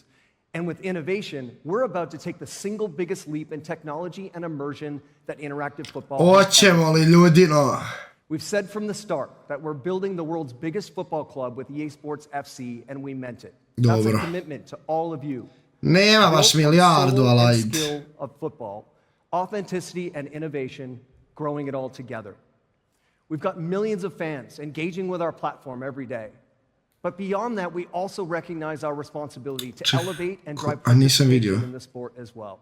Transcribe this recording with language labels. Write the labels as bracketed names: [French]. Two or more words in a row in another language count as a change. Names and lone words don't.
[English] And with innovation, we're about to take the single biggest leap in technology and immersion that interactive football has. We've said from the start that we're building the world's biggest football club with EA Sports FC, and we meant it. That's a commitment to all of you. [Bosnian] Nema baš milijardu, ali [English] skill of football, authenticity and innovation, growing it all together. We've got millions of fans engaging with our platform every day. But beyond that, we also recognize our responsibility to elevate and drive participation in the sport as well.